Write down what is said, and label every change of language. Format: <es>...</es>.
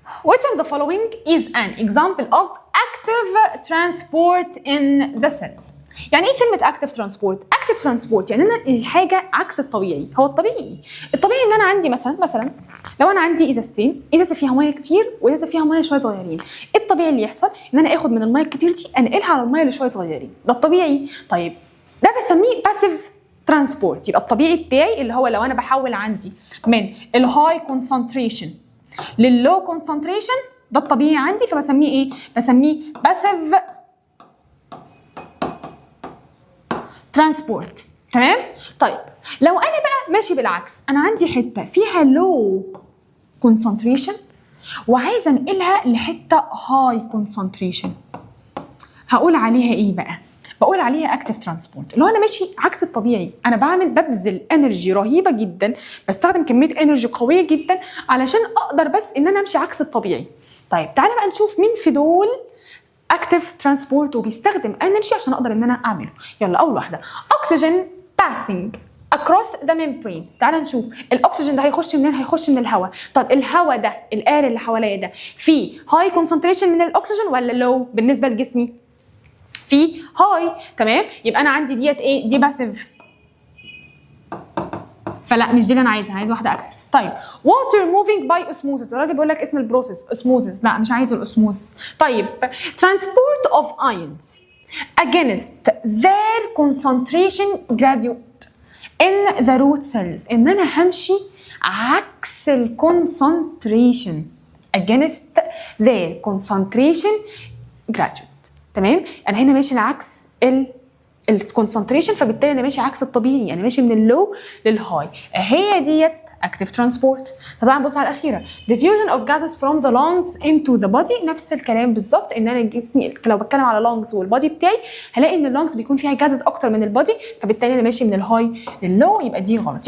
<en>Which of the following is an example of active transport in the cell؟</en> <ar>يعني ايه كلمة</ar> <en>active transport؟ active transport</en> <ar>يعني انا الحاجة عكس الطبيعي. هو الطبيعي ان انا عندي مثلا لو انا عندي ازازتين، ازازة فيها مية كتير وازازة فيها مية شوية صغيرين، ايه الطبيعي اللي يحصل؟ ان انا اخد من المية الكتير دي انقلها على المية اللي شوية صغيرين، ده الطبيعي. طيب ده بسميه passive transport. يبقى الطبيعي بتاعي اللي هو لو انا بحول عندي من الهاي كونسنتريشن لللو كونسنتريشن، ده الطبيعي عندي، فبسميه ايه؟ بسميه باسيف ترانسبورت. تمام؟ طيب لو انا بقى ماشي بالعكس، انا عندي حته فيها لو كونسنتريشن وعايزه انقلها لحته هاي كونسنتريشن، هقول عليها ايه بقى؟ بقول عليها اكتيف ترانسبورت. اللي هو انا ماشي عكس الطبيعي، انا ببذل انرجي رهيبه جدا، بستخدم كميه انرجي قويه جدا علشان اقدر بس ان انا امشي عكس الطبيعي. طيب تعالى بقى نشوف مين في دول اكتيف ترانسبورت وبيستخدم انرجي عشان اقدر ان انا اعمله. يلا اول واحده،</ar> <en>oxygen passing across the membrane.</en> <ar>تعالى نشوف الاكسجين ده هيخش منين؟ هيخش من الهواء. طب الهواء ده، الاير اللي حواليا ده، فيه هاي كونسنتريشن من الاكسجين ولا لو بالنسبه لجسمي؟ في هاي. تمام. يبقى انا عندي ديت ايه؟ دي باسيف، فلا مش دي اللي انا عايزها، انا عايز واحده اكتف. طيب</ar> <en>water moving by osmosis،</en> <ar>الراجل بيقول لك اسم البروسيس osmosis، لا مش عايزه الاسموزس.</ar> <en>طيب transport of ions against their concentration gradient in the root cells،</en> <ar>ان انا همشي عكس الكونسنتريشن</ar> <en>against their concentration gradient.</en> <ar>تمام. انا هنا ماشي العكس الكونسنتريشن، فبالتالي انا ماشي عكس الطبيعي، انا ماشي من اللو للهاي. هي ديت</ar> <en>active transport.</en> <ar>طبعا بص على الاخيره</ar> <en>diffusion of gases from the lungs into the body،</en> <ar>نفس الكلام بالظبط، ان انا جسمي لو بتكلم على lungs والبادي بتاعي هلاقي ان اللونجز بيكون فيها جازز اكتر من البادي، فبالتالي انا ماشي من الهاي لللو، يبقى دي غلط.</ar>